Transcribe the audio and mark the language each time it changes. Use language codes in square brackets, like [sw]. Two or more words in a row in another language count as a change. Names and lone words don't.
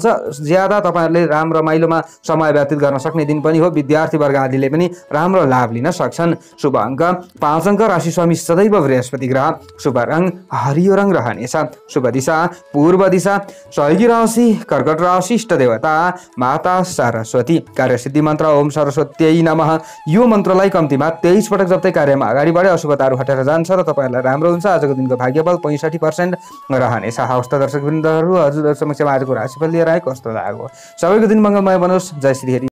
[ne] ज्यादा तपाईहरूले राम्रो रमाइलोमा समय व्यतीत गर्न सक्ने दिन पनि हो। विद्यार्थी वर्ग आदिले पनि राम्रो लाभ लिन सक्छन्। शुभ अङ्क 5 अङ्क, राशि स्वामी सदैव बृहस्पति ग्रह, शुभ रङ हरियो रङ रहनेछ, शुभ दिशा पूर्व दिशा, सहयोगी राशि कर्कट राशि, इष्ट देवता माता सरस्वती, कार्यसिद्धि मन्त्र [sa] ओम सरस्वत्यै नमः। [ne] यो मन्त्रलाई कम्तीमा 23 पटक जप्दै कार्यमा अगाडि बढे अशुभताहरू हटेर जान्छ र तपाईँहरूलाई राम्रो हुन्छ। आजको दिनको भाग्यबल 65% रहनेछ। हवस् त दर्शकवृन्दहरू, हजुरहरू समक्षमा आजको राशिफल लिएर आए कस्तो लाग्यो? सबैको दिन मङ्गलमय बनोस्। जय श्री हरि।